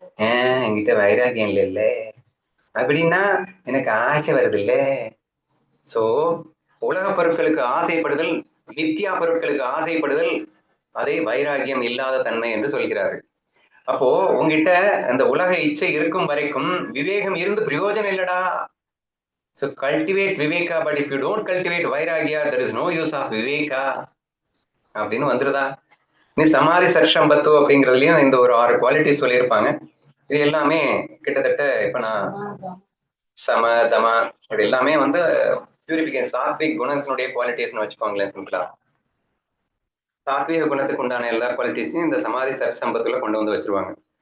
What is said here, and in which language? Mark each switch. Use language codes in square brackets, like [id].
[ta] என்கிட்ட வைராகியம் இல்ல அப்படின்னா எனக்கு ஆசை வருது இல்ல. சோ உலக பொருட்களுக்கு ஆசைப்படுதல், நித்தியா பொருட்களுக்கு ஆசைப்படுதல், அதை வைராகியம் இல்லாத தன்மை என்று சொல்கிறார்கள். அப்போ உங்ககிட்ட அந்த உலக இச்சை இருக்கும் வரைக்கும் விவேகம் இருந்து பிரயோஜனம் இல்லடா. [en] So cultivate viveka, but if you don't cultivate vairagya, there is no use of viveka [ta] அப்படின்னு வந்துருதா? நீ சமாதி சட்சம்பத்து அப்படிங்கிறதுலயும் இந்த ஒரு 6 குவாலிட்டி சொல்லியிருப்பாங்க. இது எல்லாமே கிட்டத்தட்ட இப்ப நான் சம தம இது எல்லாமே பியூரிபிகேஷன் சாத்விக் குணத்தினுடைய குவாலிட்டிஸ்னு வச்சுக்கோங்களேன். சிம்பிளா சாத்விக குணத்துக்கு உண்டான எல்லா குவாலிட்டிஸையும் இந்த சமாதி சட்சம்பத்துல கொண்டு வச்சிருவாங்க.